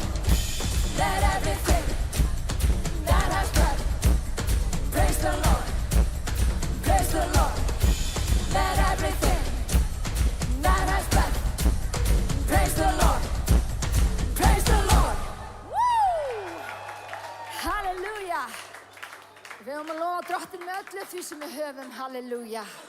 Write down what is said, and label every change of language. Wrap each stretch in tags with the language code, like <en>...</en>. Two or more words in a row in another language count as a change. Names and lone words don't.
<en>Let everything that has breath praise the Lord, praise the Lord. Let everything that has breath praise the Lord, praise the Lord. Woo!</en> <is>Halleluja! Við höfum að lofa drottin með öllu því sem við höfum. Halleluja!</is>